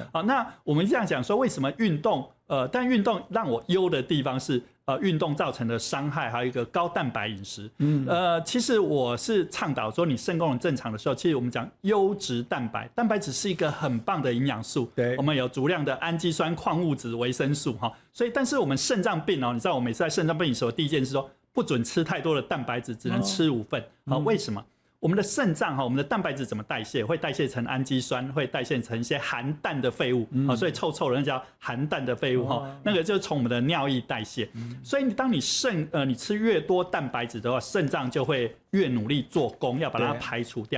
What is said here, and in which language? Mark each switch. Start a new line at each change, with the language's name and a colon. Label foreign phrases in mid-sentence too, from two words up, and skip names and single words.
Chinese: 好，那我們這樣講說，為什麼運動？但運動讓我憂的地方是，運動造成的傷害，還有一個高蛋白飲食。其實我是倡導說，你腎功能正常的時候，其實我們講優質蛋白，蛋白質是一個很棒的營養素。對，我們有足量的氨基酸、礦物質、維生素哈。所以，但是我們腎臟病哦，你知道我每次在腎臟病的時候，第一件事說不准吃太多的蛋白質，只能吃5份。為什麼？我們的腎臟哈，我們的蛋白質怎麼代謝？會代謝成氨基酸，會代謝成一些含氮的廢物，所以臭的那叫含氮的廢物哈，那個就是從我們的尿液代謝。所以當你你吃越多蛋白質的話，腎臟就會越努力做工，要把它排除掉。